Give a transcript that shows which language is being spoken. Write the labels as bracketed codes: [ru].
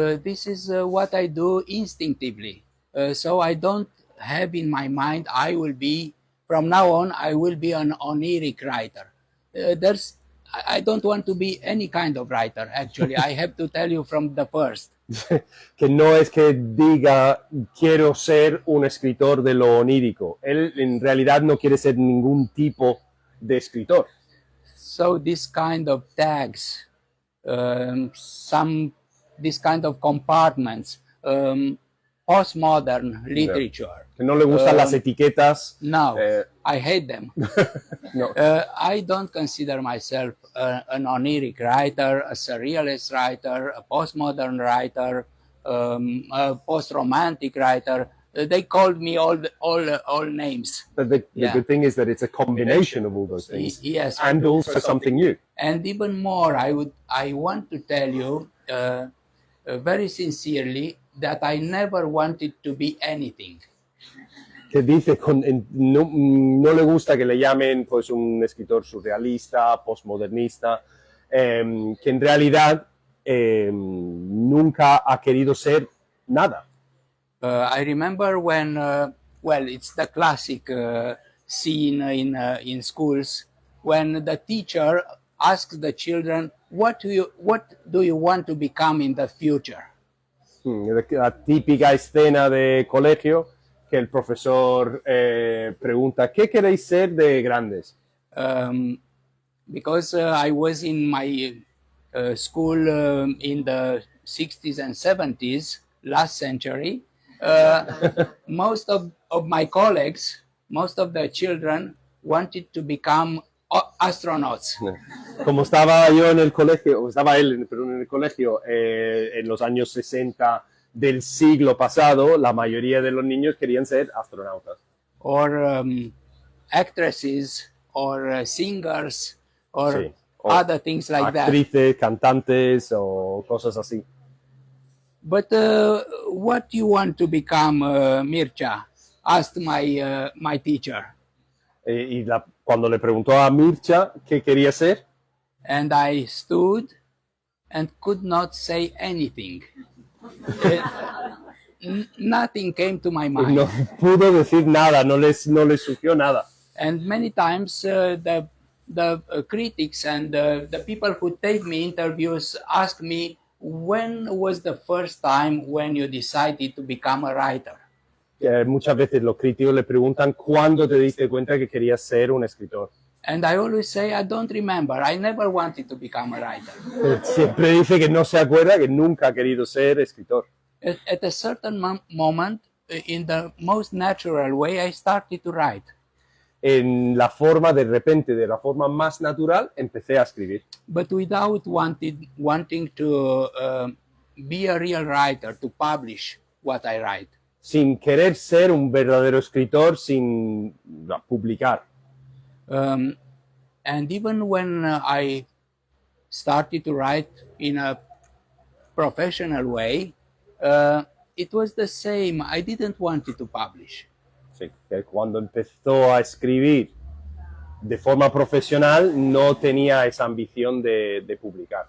[en] This is what I do instinctively. So I don't have in my mind, from now on, I will be an oniric writer. I don't want to be any kind of writer, actually. I have to tell you from the first. [es] Que no es que diga quiero ser un escritor de lo onírico. Él en realidad no quiere ser ningún tipo de escritor. [en] So this kind of tags, this kind of compartments, postmodern literature. [es] Que no le gustan las etiquetas. [en] No, I hate them. No. I don't consider myself an oniric writer, a surrealist writer, a postmodern writer, a post-romantic writer. They called me all names. But the Yeah. good thing is that it's a combination of all those things. Yes, And also something new. and even more, I want to tell you very sincerely that I never wanted to be anything. [es] Que dice, no le gusta que le llamen pues, un escritor surrealista, postmodernista, que en realidad nunca ha querido ser nada. [en] I remember when, it's the classic scene in schools when the teacher asks the children, what do you want to become in the future? [es] La típica escena de colegio que el profesor pregunta, ¿qué queréis ser de grandes? [en] Because I was in my school in the 60s and 70s, last century, most of my colleagues, most of the children wanted to become astronauts. [es] Como estaba yo en el colegio, o estaba él, perdón, en el colegio en los años 60 del siglo pasado, la mayoría de los niños querían ser astronautas. [en] Or actresses, or singers, or [es] Sí, o [en] other things like that. [es] actrices, cantantes o cosas así. [en] But what you want to become, Mircea? Asked my teacher. [es] Cuando le preguntó a Mircea qué quería ser, [en] And I stood and could not say anything. Nothing came to my mind. [es] no pudo decir nada, no le surgió nada. [en] And many times the critics and the people who take me interviews ask me, when was the first time when you decided to become a writer? [es] Muchas veces los críticos le preguntan cuándo te diste cuenta que querías ser un escritor. [en] And I always say, I don't remember. I never wanted to become a writer. [es] Siempre dice que no se acuerda, que nunca ha querido ser escritor. [en] At a certain moment, in the most natural way, I started to write. [es] De la forma más natural, empecé a escribir. [en] But without wanting to be a real writer, to publish what I write. [es] Sin querer ser un verdadero escritor, sin publicar. [en] And even when I started to write in a professional way, it was the same. I didn't want it to publish. [es] Sí, que cuando empezó a escribir de forma profesional, no tenía esa ambición de publicar.